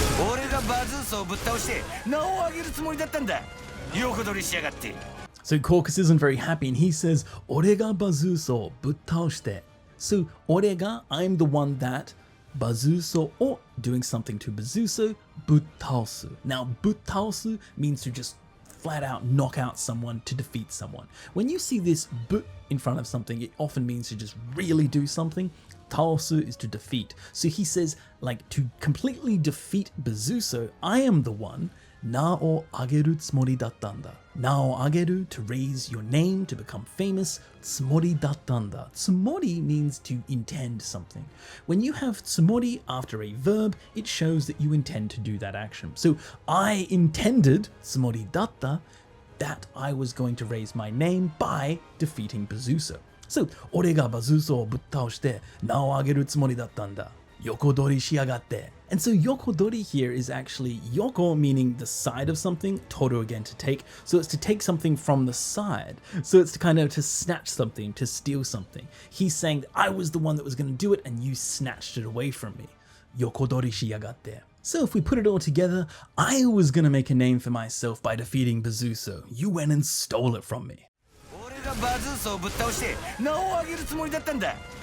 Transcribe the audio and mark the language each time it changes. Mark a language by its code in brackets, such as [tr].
[ja] 俺がバズースをぶっ倒して名を上げるつもりだったんだ。横取りしやがって。 [en] So Caucus isn't very happy and he says, "Ore ga bazuso buttaoshite." So ore ga, I'm the one that, bazuso or doing something to bazuso, buttaosu. Now buttaosu means to just flat out knock out someone, to defeat someone. When you see this but in front of something, it often means to just really do something. Taosu is to defeat. So he says, like, to completely defeat Bazuso, I am the one. Na o ageru tsumori dattanda. Na o ageru, to raise your name, to become famous. Tsumori dattanda. Tsumori means to intend something. When you have tsumori after a verb, it shows that you intend to do that action. So I intended, tsumori datta, that I was going to raise my name by defeating Bazuso. [ja] So, 俺がバズーソをぶっ倒して名を上げるつもりだったんだ。横取りしやがって。 [en] And so yokodori here is actually yoko meaning the side of something, toru again to take. So it's to take something from the side. So it's to kind of to snatch something, to steal something. He's saying that I was the one that was going to do it and you snatched it away from me. Yokodori shi yagatte. So if we put it all together, I was going to make a name for myself by defeating Bazuso. You went and stole it from me. [ja] 俺がバズースをぶっ倒して名を上げるつもりだったんだ。